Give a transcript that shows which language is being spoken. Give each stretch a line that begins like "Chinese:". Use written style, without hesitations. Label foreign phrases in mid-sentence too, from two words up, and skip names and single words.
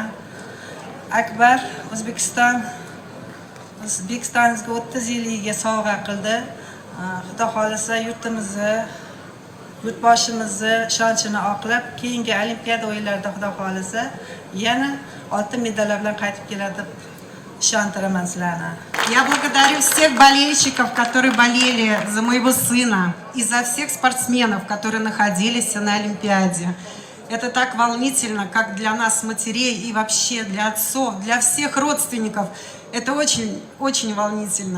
Uzbek: Akbar O'zbekistonimizga 30 yilligiga sovg'a qildi. Xudo xolasa yurtimizni, yurtboshimizni ishonchini oqlab, keyingi Olimpiada o'yinlarida xudo xolasa yana oltin medallar bilan qaytib keladi deb ishontiraman sizlarni.
Russian: Я благодарю всех болельщиков, которые болели за моего сына, и за всех спортсменов, которые находились на Олимпиаде. Это так волнительно, как для нас, матерей, и вообще для отцов, для всех родственников. Это очень волнительно.